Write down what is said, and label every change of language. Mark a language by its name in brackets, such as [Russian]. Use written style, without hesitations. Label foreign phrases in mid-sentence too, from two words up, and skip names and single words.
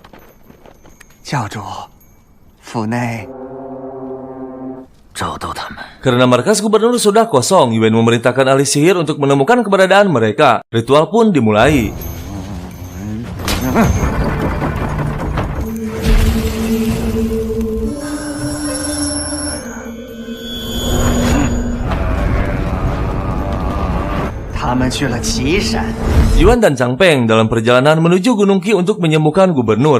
[Chinese] Xiao主，府内找到他们。 [Indonesian] Karena markas gubernur sudah kosong, Yuan memerintahkan ahli sihir untuk menemukan keberadaan mereka. Ritual pun dimulai. Yuan dan Chang Peng dalam perjalanan menuju Gunung Qi untuk menyembuhkan gubernur.